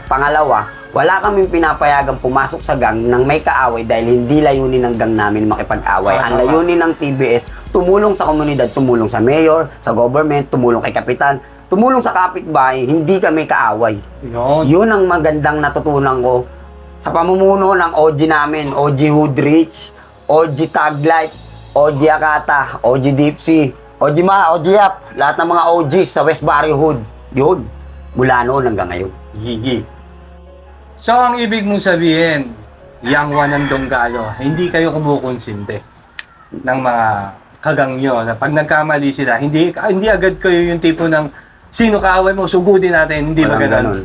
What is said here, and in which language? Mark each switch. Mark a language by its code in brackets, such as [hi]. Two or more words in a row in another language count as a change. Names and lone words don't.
[tl] Pangalawa, wala kaming pinapayagang pumasok sa gang ng may kaaway dahil hindi layunin ng gang namin makipag-away. Ang layunin ng TBS, tumulong sa komunidad, tumulong sa mayor, sa government, tumulong kay kapitan, tumulong sa kapitbahay, hindi kami kaaway. Yun ang magandang natutunan ko sa pamumuno ng OG namin, OG Hoodrich, OG Taglight, OG Akata, OG Dipsy, OG Ma, OG Yap, lahat ng mga OGs sa West Barrio Hood. Yun, mula noon hanggang ngayon. Gigi. So, ang ibig mong sabihin, Yang Juan ng Donggalo, hindi kayo kumukonsinte ng mga kagang nyo na pag nagkamali sila, hindi agad kayo yung tipo ng sino kaaway mo, sugudin natin, hindi ba ganun?